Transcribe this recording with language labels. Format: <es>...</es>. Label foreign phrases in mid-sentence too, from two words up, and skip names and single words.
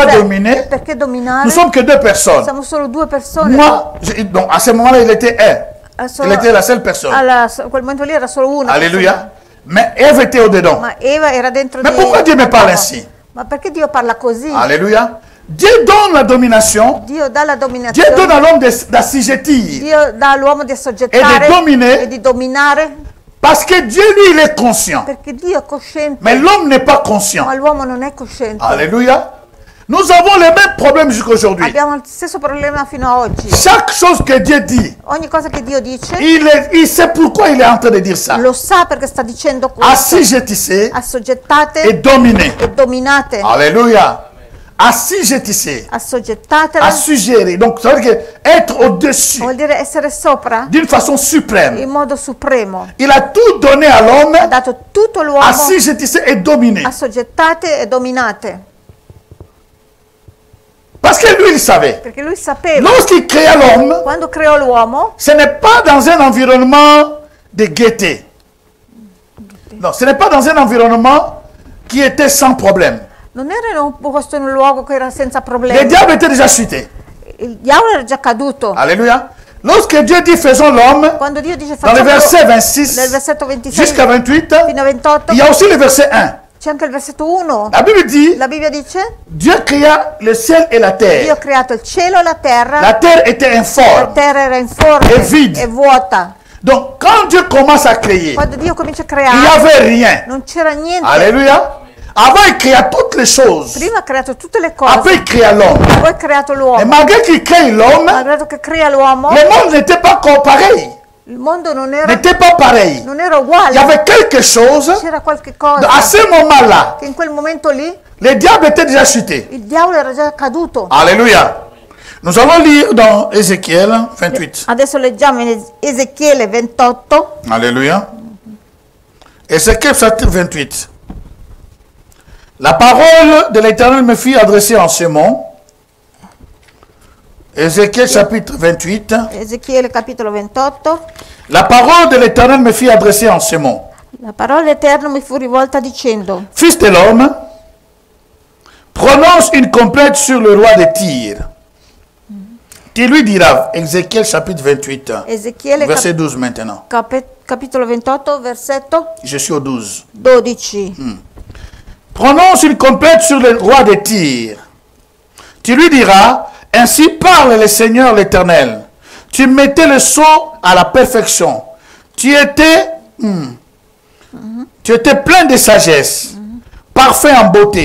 <it>cos'è?</it> <fr>dominer?</fr> <it>Perché dominare?</it> <fr>Nous sommes que 2 personnes.</fr> <it>Siamo solo 2 persone.</it> <fr>Moi, donc à ce moment-là, il était un.</fr> <it>Solo-</it> <fr>Il était la seule personne.</fr> <it>a quel momento lì era solo una</it> <fr>Alléluia. Mais Ève était au-dedans.</fr> <it>persona. Ma Eva era dentro</it> <fr>Mais</fr> <it>di</it> <fr>pourquoi Dieu me parle</fr> <it>Adamo.</it> <fr>ainsi?</fr> <it>Ma perché Dio parla così?</it> <fr>Alléluia. Dieu donne la domination.</fr> <it>Dio dà la</it> <fr>Dieu</fr> <it>dominazione.</it> <fr>donne à l'homme d'assujettir.</fr> <it>Dio dà all'uomo di assoggettare E di dominare. e di dominare,</it> <fr>Parce que Dieu, lui, il est conscient.</fr> <it>perché Dio è cosciente,</it> <fr>Mais l'homme n'est pas</fr> <it>ma</it> <fr>conscient.</fr> <it>l'uomo non è cosciente.</it> <fr>Alléluia. Nous avons les mêmes problèmes jusqu'aujourd'hui.</fr> <it>Abbiamo il stesso problema fino a oggi.</it> <fr>Chaque chose que Dieu dit,</fr> <it>Ogni cosa che Dio dice,</it> <fr>il sait pourquoi il est en train de dire ça.</fr> <it>lo sa perché sta dicendo questo.</it> <fr>Assujettissez</fr> <it>Assoggettate</it> <fr>et dominez.</fr> <it>e dominate.</it> <fr>Alléluia. Assujettissez.</fr> <it>Assoggettate</it> <fr>Assujettir. Donc, ça veut dire que être au-dessus,</fr> <it>vuol dire essere sopra</it> <fr>d'une façon suprême.</fr> <it>in modo supremo.</it> <fr>Il a tout donné à l'homme.</fr> <it>Ha dato tutto l'uomo.</it> <fr>Assujettissez et dominez.</fr> <it>Assoggettate e dominate.</it> <fr>Parce que lui, il savait.</fr> <it>Perché lui sapeva,</it> <fr>Lorsqu'il créa l'homme,</fr> <it>quando creò l'uomo,</it> <fr>ce n'est pas dans un environnement de gaieté. Non, ce n'est pas dans un environnement qui était sans problème.</fr> <it>non era in un posto, in un luogo che era senza</it> <fr>Le</fr> <it>problemi.</it> <fr>diable était déjà chuté.</fr> <it>Il diavolo era già caduto.</it> <fr>Alléluia. Lorsque Dieu dit faisons l'homme,</fr> <it>Quando Dio dice</it> <fr>dans le</fr> <it>facciamo</it> <fr>verset</fr> <it>nel</it> <fr>26</fr> <it>versetto 26</it> <fr>jusqu'à 28,</fr> <it>fino a 28,</it> <fr>il y a aussi le verset 1.</fr> <it>c'è anche il versetto 1.</it> <fr>La Bible dit,</fr> <it>La Bibbia dice,</it> <fr>Dieu créa le ciel et la</fr> <it>Dio ha</it> <fr>terre.</fr> <it>creato il cielo e la terra.</it> <fr>La terre était</fr> <it>La</it> <fr>informe.</fr> <it>terra era informe</it> <fr>E vide.</fr> <it>e vuota.</it> <fr>Donc, quand Dieu commence à créer,</fr> <it>Quando Dio comincia a</it> <fr>il n'y</fr> <it>creare,</it> <fr>avait rien.</fr> <it>non c'era niente.</it> <fr>Alléluia. Avant, il créa toutes les choses.</fr> <it>Prima ha creato tutte le</it> <fr>Après,</fr> <it>cose,</it> <fr>il créa l'homme.</fr> <it>poi ha creato</it> <fr>Et</fr> <it>l'uomo.</it> <fr>malgré qu'il crée l'homme,</fr> <it>Malgrado che crea l'uomo,</it> <fr>le monde n'était pas pareil.</fr> <it>il mondo non era</it> <fr>N'était pas pareil.</fr> <it>non era</it> <fr>Il y</fr> <it>uguale.</it> <fr>avait quelque chose.</fr> <it>C'era qualche cosa</it> <fr>À ce moment-là,</fr> <it>che in quel momento lì</it> <fr>le diable était déjà chuté.</fr> <it>il diavolo era già caduto.</it> <fr>Alléluia. Nous allons lire dans Ézéchiel 28.</fr> <it>Adesso leggiamo in Ezechiele 28.</it> <fr>Alléluia. Ézéchiel chapitre 28. La parole de l'Éternel me fut adressée en ce mot. Ézéchiel chapitre 28.</fr> <it>Ezechiele capitolo 28.</it> <fr>La parole de l'Éternel me fut adressée en ce mot.</fr> <it>La parola dell'Eterno mi fu rivolta dicendo:</it> <fr>Fils de l'homme, prononce une complète sur le roi de Tyr. Tu lui diras, Ézéchiel chapitre 28,</fr> <it>Ezechiele</it> <fr>verset 12 maintenant.</fr> <it>capitolo 28, versetto</it> <fr>Je suis au 12.</fr> <it>12.</it> <fr>Prononce une complète sur le roi de Tyr. Tu lui diras, ainsi parle le Seigneur l'Éternel. Tu mettais le sceau à la perfection. Tu étais plein de sagesse, parfait en beauté.</fr>